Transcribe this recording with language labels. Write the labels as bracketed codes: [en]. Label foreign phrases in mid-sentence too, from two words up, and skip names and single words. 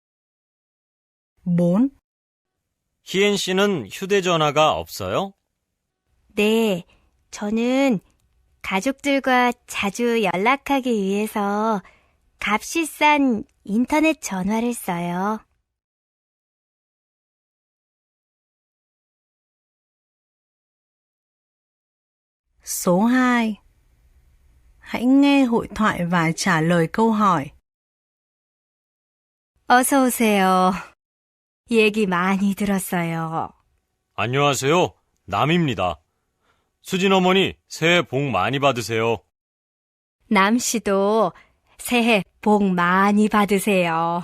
[vi] 4. [ko] 희엔 씨는 휴대전화가 없어요? 네, 저는 가족들과 자주 연락하기 위해서 값이 싼 인터넷 전화를 써요. [vi] Số 2. Hãy nghe hội thoại và trả lời câu hỏi. [ko] 어서 오세요. 얘기 많이 들었어요. 안녕하세요. 남입니다. 수진 어머니, 새해 복 많이 받으세요. 남 씨도 새해 복 많이 받으세요.